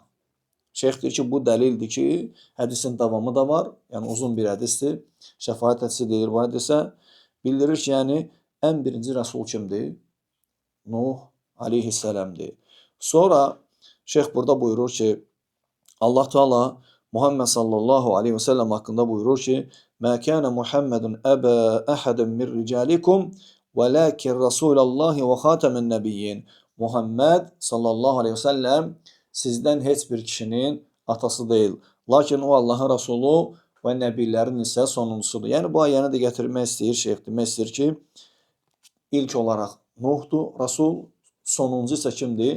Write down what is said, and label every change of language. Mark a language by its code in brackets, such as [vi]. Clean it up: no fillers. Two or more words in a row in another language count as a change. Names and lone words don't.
[az] Şeyx deyir ki, bu dəlildir ki, hədisin davamı da var, yəni uzun bir hədisdir. Şəfaət hədisi deyir bu hədisə. Bildirir ki, yəni ən birinci rasul kimdir? Nuh aleyhissalamdır. Sonra Şeyx burada buyurur ki, Allah Teala Muhammed [ar] صلى الله عليه وسلم [az] hakkında buyurur ki, [ar] مَا كَانَ مُحَمَّدٌ أَبَا أَحَدٍ مِنْ رِجَالِكُمْ وَلَكِنْ رَسُولَ اللّٰهِ وَخَاتَمَ النَّبِيِّينَ. [az] Muhammed [ar] صلى الله عليه وسلم [az] sizdən heç bir kişinin atası deyil. Lakin o Allahın Rasulü və nəbilərin isə sonuncusudur. Yəni bu ayəni də gətirmək istəyir Şeyx. Demək istəyir ki, ilk olaraq Nuhdur, Rasul, sonuncu isə kimdir?